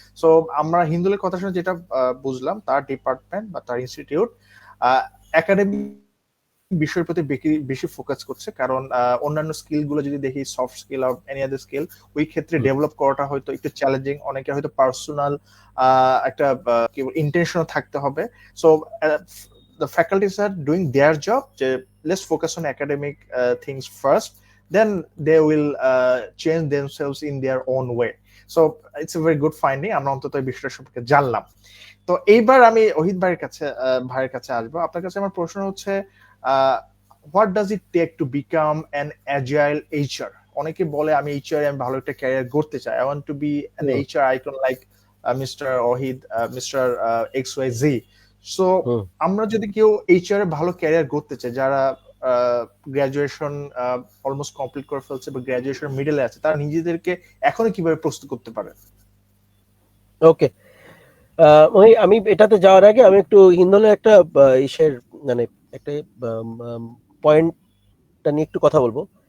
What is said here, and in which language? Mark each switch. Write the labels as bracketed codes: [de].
[bn] So আমরা হিন্দুলের কথা শুনে যেটা বুঝলাম, তার ডিপার্টমেন্ট বা তার ইনস্টিটিউট একাডেমিক বিষয়ের প্রতি বেশি ফোকাস করছে, কারণ অন্যান্য স্কিল গুলো যদি দেখি, সফট স্কিল আর এনি আদার স্কিল, ওই ক্ষেত্রে ডেভেলপ করাটা হয়তো একটু চ্যালেঞ্জিং, অনেকে হয়তো পার্সোনাল একটা ইন্টেনশন থাকতে হবে। [en] So the faculties are doing their job, let's focus on academic things first, then they will change themselves in their own way. So it's a very good finding, [bn] আমরা অন্তত এই বিষয়টা সম্পর্কে জানলাম। তো এইবার আমি ওহিদ ভাইয়ের কাছে আসবো। আপনার কাছে আমার প্রশ্ন হচ্ছে, [en] what does it take to become an agile HR? [bn] অনেকে বলে আমি HR আমি ভালো একটা ক্যারিয়ার গড়তে চাই, [en] I want to be an HR icon like Mr. Ohid, Mr. XYZ. [bn] So আমরা যদি কেউ HR এ ভালো ক্যারিয়ার গড়তে চাই, যারা গ্রাজুয়েশন অলমোস্ট কমপ্লিট করে ফেলছে বা গ্রাজুয়েশন মিডলে আছে, তারা নিজেদেরকে এখনো কিভাবে প্রস্তুত করতে পারে? ওকে, আমি এটাতে যাওয়ার আগে আমি একটু হিন্দলে একটা ইসের মানে একটা পয়েন্টটা নিয়ে একটু কথা বলবো।